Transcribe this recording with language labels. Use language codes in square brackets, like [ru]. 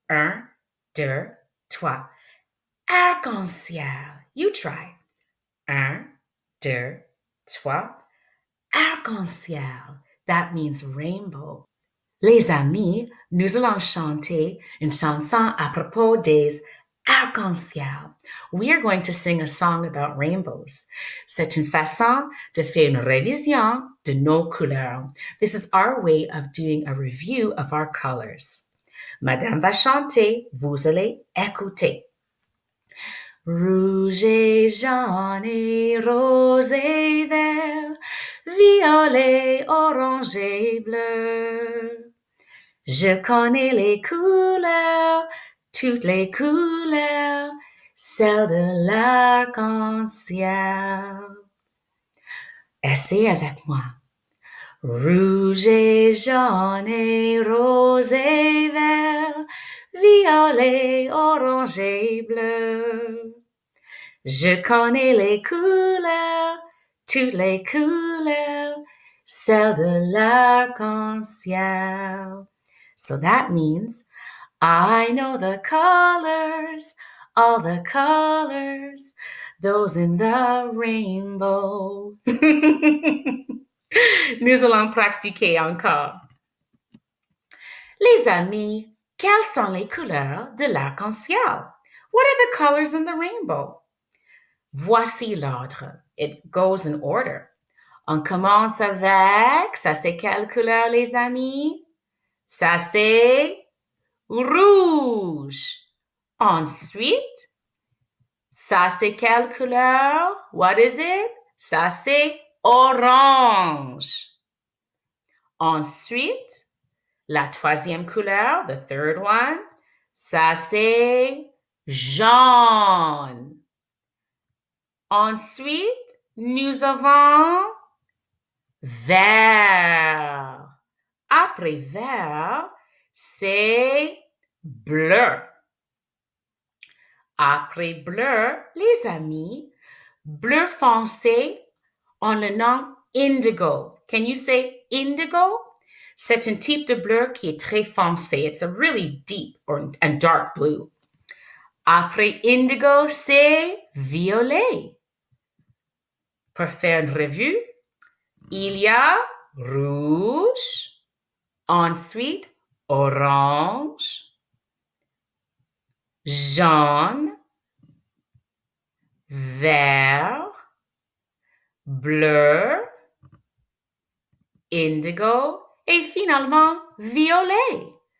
[fr] 1, 2, 3. Arc-en-ciel. [en] You try. [fr] 1, 2, 3. Arc-en-ciel. [en] That means rainbow. [fr] Les amis, nous allons chanter une chanson à propos des arc-en-ciel. [en] We are going to sing a song about rainbows. [fr] C'est une façon de faire une révision de nos couleurs. [en] This is our way of doing a review of our colors. [fr] Madame va chanter, vous allez écouter. Rouge et jaune et rose et vert, violet, orange et bleu. Je connais les couleurs, toutes les couleurs, celles de l'arc-en-ciel. Essayez avec moi. Rouge et jaune et rose et vert, violet, orange et bleu. Je connais les couleurs, toutes les couleurs, celles de l'arc-en-ciel. [en] So that means I know the colors all the colors, those in the rainbow. [fr] Nous allons pratiquer encore. Les amis, quelles sont les couleurs de l'arc-en-ciel? [en] What are the colors in the rainbow? [fr] Voici l'ordre. [en] It goes in order. [fr] On commence avec, ça c'est quelle couleur les amis? Ça c'est rouge. Ensuite, ça c'est quelle couleur? [en] What is it? [fr] Ça c'est orange. Ensuite, la troisième couleur, [en] the third one, [fr] ça c'est jaune. Ensuite, nous avons vert. Après vert, c'est bleu. Après bleu, les amis, bleu foncé, on le nomme indigo. [en] Can you say indigo? [fr] C'est un type de bleu qui est très foncé. [en] It's a really deep and dark blue. [fr] Après indigo, c'est violet. Pour faire une revue, il y a rouge, ensuite orange, jaune, vert, bleu, indigo et finalement violet.